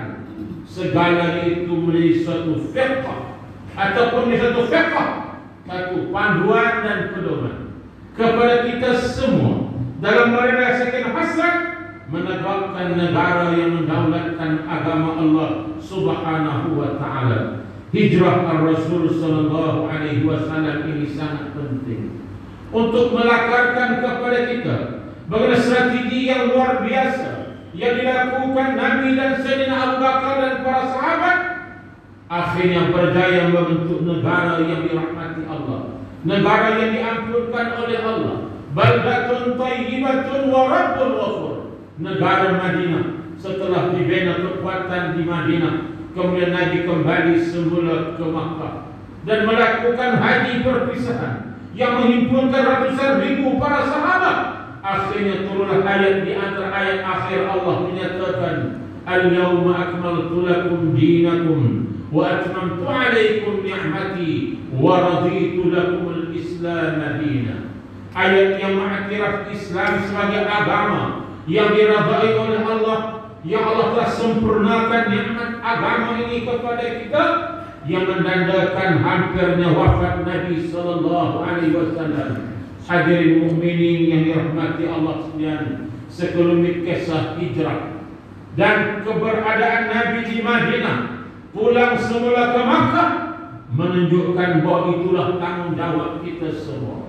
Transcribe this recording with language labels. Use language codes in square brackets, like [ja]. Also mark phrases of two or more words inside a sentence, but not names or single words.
[ms] Segalanya itu menjadi suatu fiqh ataupun satu fiqh, satu panduan dan pedoman kepada kita semua dalam merealisasikan hasrat menegakkan negara yang mendaulatkan agama Allah [ar] سبحانه وتعالى. [ms] Hijrah [ar] الرسول صلى الله عليه وسلم [ms] ini sangat penting untuk melakarkan kepada kita bagaimana strategi yang luar biasa yang dilakukan Nabi dan Sayyidina Abu Bakar dan para sahabat, akhirnya berjaya membentuk negara yang dirahmati Allah, negara yang diampunkan oleh Allah. [ar] بلدة طيبة ورب غفور. [ms] Negara Madinah setelah dibina kekuatan di Madinah, kemudian Nabi kembali semula ke Makkah dan melakukan haji perpisahan yang menghimpunkan ratusan ribu para sahabat. Akhirnya turunlah ayat di antara ayat akhir Allah menyatakan, [ar] اليوم أكملت لكم دينكم وأتممت عليكم نعمتي ورضيت لكم الإسلام دينا. [ms] Ayat yang mengiktiraf Islam sebagai agama yang diridai oleh Allah, yang Allah telah sempurnakan nikmat agama ini kepada kita, yang menandakan hampirnya wafat Nabi [ar] صلى الله عليه وسلم. [ms] Hadirin mukminin yang dirahmati Allah sekalian, sekelumit kisah hijrah dan keberadaan Nabi di Madinah, pulang semula ke Makkah, menunjukkan bahwa itulah tanggung jawab kita semua.